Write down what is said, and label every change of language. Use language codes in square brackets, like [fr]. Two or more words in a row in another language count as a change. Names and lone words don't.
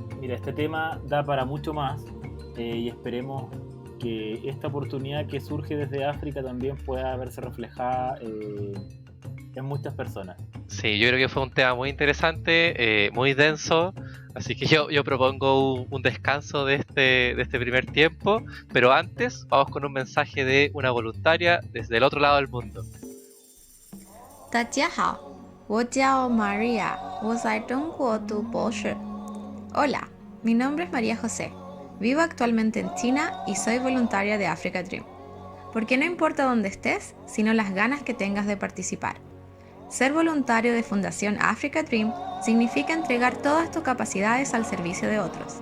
[es] Mira, este tema da para mucho más y esperemos que esta oportunidad que surge desde África también pueda verse reflejada en muchas personas. Sí, yo creo que fue un tema muy interesante, muy denso, así que yo propongo un descanso de este primer tiempo, pero antes vamos con un mensaje de una voluntaria desde el otro lado del mundo. [zh] 大家好，我叫 María， 我在中国读博士。 [es] Hola, mi nombre es María José. Vivo actualmente en China y soy voluntaria de Africa Dream. Porque no importa dónde estés, sino las ganas que tengas de participar. Ser voluntario de Fundación Africa Dream significa entregar todas tus capacidades al servicio de otros.